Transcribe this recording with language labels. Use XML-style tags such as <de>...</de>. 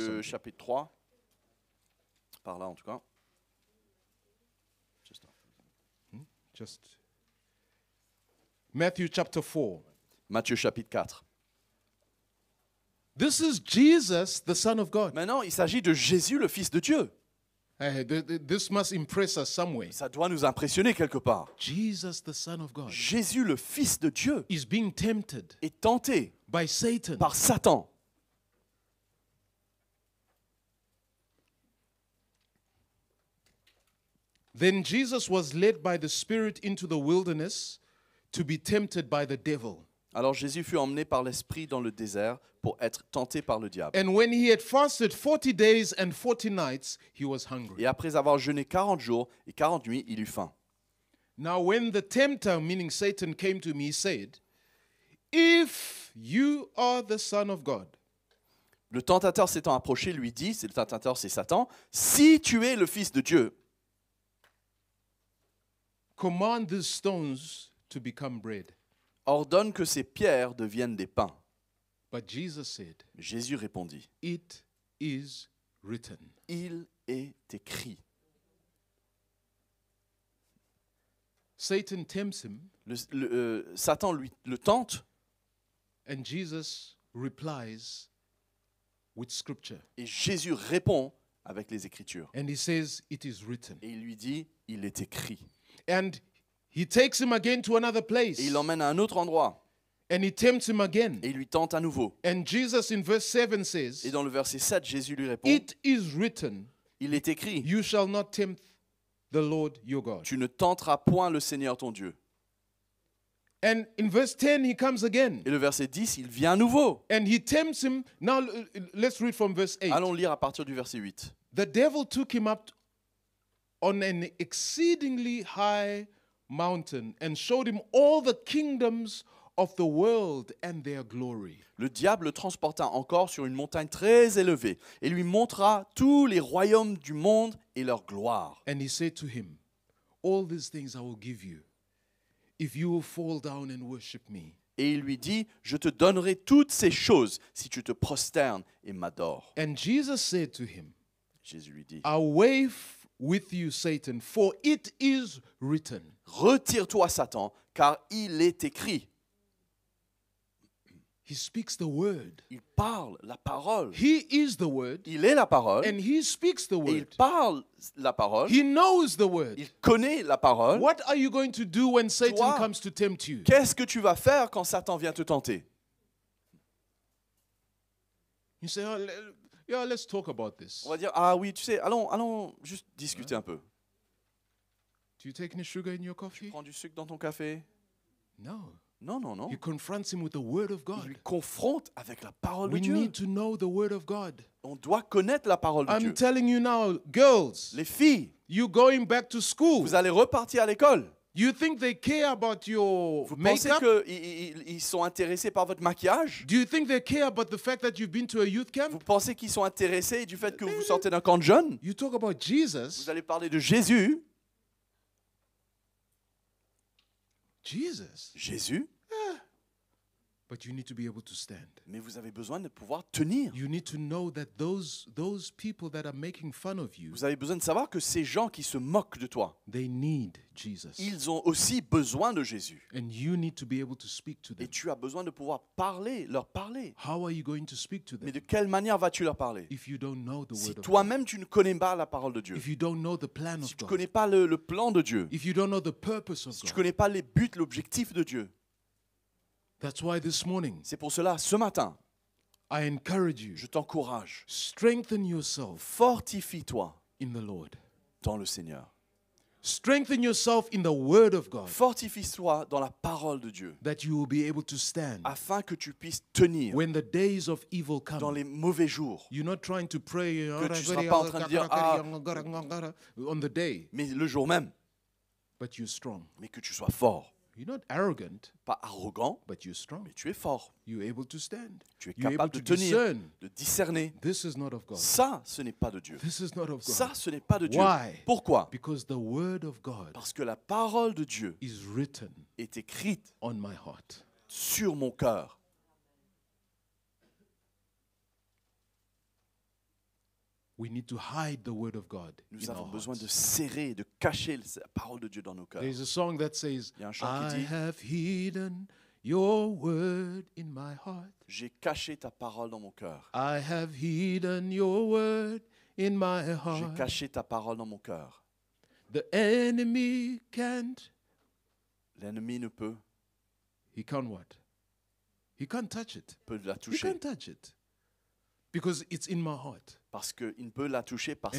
<en>something.</en> <fr>chapitre 3. Par là en tout cas. Juste là.</fr> <en>Just Matthew chapter 4.</en> <fr>Matthieu chapitre 4.</fr> <en>This is Jesus, the Son of God.</en> <fr>Maintenant, il s'agit de Jésus, le Fils de Dieu.</fr> <en>Hey, this must impress us some way.</en> <fr>Ça doit nous impressionner quelque part.</fr> <en>Jesus, the Son of God,</en> <fr>Jésus, le Fils de Dieu,</fr> <en>is being tempted</en> <fr>est tenté</fr> <en>by Satan.</en> <fr>par Satan.</fr> <en>Then Jesus was led by the Spirit into the wilderness to be tempted by the devil.</en> <fr>Alors Jésus fut emmené par l'Esprit dans le désert pour être tenté par le diable.</fr> <en>And when he had fasted 40 days and 40 nights, he was hungry.</en> <fr>Et après avoir jeûné 40 jours et 40 nuits, il eut faim.</fr> <en>Now, when the tempter, meaning Satan, came to me, he said, if you are the Son of God,</en> <fr>Le tentateur s'étant approché lui dit, c'est le tentateur, c'est Satan, si tu es le Fils de Dieu,</fr> <en>command these stones to become bread.</en> <fr>ordonne que ces pierres deviennent des pains.</fr> <en>But Jesus said,</en> <fr>Jésus répondit,</fr> <en>it is written.</en> <fr>il est écrit.</fr> <en>Satan tempts him,</en> <fr>Satan le tente</fr> <en>and Jesus replies with scripture.</en> <fr>et Jésus répond avec les Écritures.</fr> <en>And he says, it is written.</en> <fr>Et il lui dit, il est écrit.</fr> <en>And he takes him again to another place.</en> <fr>Et il l'emmène à un autre endroit</fr> <en>And he tempts him again.</en> <fr>et il lui tente à nouveau.</fr> <en>And Jesus in verse 7</en> <fr>Et</fr> <en>says,</en> <fr>dans le verset 7, Jésus lui répond,</fr> <en>it is written,</en> <fr>il est écrit,</fr> <en>you shall not tempt the Lord your God.</en> <fr>tu ne tenteras point le Seigneur ton Dieu.</fr> <en>And in verse 10, he comes again.</en> <fr>Et le verset 10, il vient à nouveau.</fr> <en>And he tempts him. Now, let's read from verse 8.</en> <fr>Allons lire à partir du verset 8.</fr> <en>The devil took him up on an exceedingly high mountain and showed him all the kingdoms of the world and their glory.</en> <fr>Le diable le transporta encore sur une montagne très élevée et lui montra tous les royaumes du monde et leur gloire.</fr> <en>And he said to him, all these things I will give you if you will fall down and worship me.</en> <fr>Et il lui dit, je te donnerai toutes ces choses si tu te prosternes et m'adores.</fr> <en>And Jesus said to him,</en> <fr>Jésus lui dit,</fr> <en>away with you, Satan, for it is written.</en> <fr>retire-toi Satan, car il est écrit.</fr> <en>He speaks the word.</en> <fr>Il parle la parole.</fr> <en>He is the word,</en> <fr>Il est la parole</fr> <en>and he speaks the</en> <fr>et il</fr> <en>word.</en> <fr>parle la parole.</fr> <en>He knows the word.</en> <fr>Il connaît la parole.</fr> <en>What are you going to do when Satan</en> <fr>Toi,</fr> <en>comes to tempt you?</en> <fr>Qu'est-ce que tu vas faire quand Satan vient te tenter?</fr> <en>You say, oh, Yeah, let's talk about this.</en> <fr>On va dire, ah oui, tu sais, allons juste discuter un peu.</fr> <en>Do you take any sugar in your coffee?</en> <fr>prends du sucre dans ton café?</fr> <en>No.</en> <fr>Non, non, non.</fr> <en>He confronts him with the word of</en> <fr>Il</fr> <en>God.</en> <fr>lui confronte avec la parole de</fr> <en>We</en> <fr>Dieu.</fr> <en>need to know the word of God.</en> <fr>On doit connaître la parole de</fr> <en>I'm</en> <fr>Dieu.</fr> <en>telling you now, girls,</en> <fr>Les filles,</fr> <en>you going back to school.</en> <fr>vous allez repartir à l'école.</fr> <en>You think they care about your</en> <fr>Vous pensez</fr> <en>makeup?</en> <fr>qu'ils sont intéressés par votre maquillage?</fr> <en>Do you think they care about the fact that you've been to a youth</en> <fr>Vous</fr> <en>camp?</en> <fr>pensez qu'ils sont intéressés du fait que vous sortez d'un camp de jeunes?</fr> <en>You talk about Jesus.</en> <fr>Vous allez parler de Jésus.</fr> <en>Jesus.</en> <fr>Jésus,</fr> <en>But you need to be able to stand.</en> <fr>mais vous avez besoin de pouvoir tenir.</fr> <en>You need to know that those people that are making fun of you,</en> <fr>Vous avez besoin de savoir que ces gens qui se moquent de toi,</fr> <en>they need Jesus.</en> <fr>ils ont aussi besoin de Jésus.</fr> <en>And you need to be able to speak to</en> <fr>Et</fr> <en>them.</en> <fr>tu as besoin de pouvoir leur parler.</fr> <en>How are you going to speak to</en> <fr>Mais</fr> <en>them</en> <fr>de quelle manière vas-tu leur parler?</fr> <en>if you don't know the</en> <fr>Si</fr> <en>word of God?</en> <fr>toi-même tu ne connais pas la parole de Dieu,</fr> <en>If you don't know the plan</en> <fr>si</fr> <en>of</en> <fr>tu ne</fr> <en>God?</en> <fr>connais pas le plan de Dieu,</fr> <en>If you don't know the purpose of</en> <fr>si tu ne</fr> <en>God?</en> <fr>connais pas les buts, l'objectif de Dieu.</fr> <en>That's why this morning</en> <fr>C'est pour cela, ce matin,</fr> <en>I encourage you,</en> <fr>je t'encourage.</fr> <en>strengthen yourself</en> <fr>Fortifie-toi</fr> <en>in the Lord.</en> <fr>dans le Seigneur.</fr> <en>Strengthen yourself in the word of God,</en> <fr>Fortifie-toi dans la parole de Dieu,</fr> <en>that you will be able to stand</en> <fr>afin que tu puisses tenir</fr> <en>when the days of evil</en> <fr>dans</fr> <en>come.</en> <fr>les mauvais jours.</fr> <en>You're not trying to pray</en> <fr>Que tu seras pas en train de dire,</fr> <en>on the day,</en> <fr>Mais le jour même,</fr> <en>but you're strong.</en> <fr>mais que tu sois fort.</fr> <en>You're not arrogant,</en> <fr>Pas arrogant,</fr> <en>but you're strong.</en> <fr>mais tu es fort.</fr> <en>You're able to stand.</en> <fr>Tu es</fr> <en>You're able</en> <fr>capable</fr> <en>to</en> <fr>de tenir,</fr> <en>discern.</en> <fr>de discerner.</fr> <en>This is not of God.</en> <fr>Ça, ce n'est pas de Dieu.</fr> <en>This is not of God.</en> <fr>Ça, ce n'est pas de Dieu.</fr> <en>Why?</en> <fr>Pourquoi?</fr> <en>Because the word of God</en> <fr>Parce que la parole de Dieu</fr> <en>is written</en> <fr>est écrite</fr> <en>on my heart.</en> <fr>sur mon cœur.</fr> <en>We need to hide the word of God</en> <fr>Nous</fr> <en>in our</en> <fr>avons besoin de</fr> <en>hearts.</en> <fr>serrer, de cacher la parole de Dieu dans nos cœurs.</fr> <en>There's a song that says,</en> <fr>Il y a un chant qui</fr> <en>I</en> <fr>dit,</fr> <en>have hidden your word in my heart.</en> <fr>j'ai caché ta parole dans mon cœur.</fr> <en>I have hidden your word in my</en> <fr>J'ai</fr> <en>heart.</en> <fr>caché ta parole dans mon cœur.</fr> <en>The enemy can't.</en> <fr>L'ennemi ne peut</fr> <en>He can't what? He can't touch it.</en> <fr>la</fr> <en>He</en> <fr>toucher.</fr> <en>can't touch it. Because it's in my heart.</en> <fr>Parce qu'il ne peut la toucher parce</fr>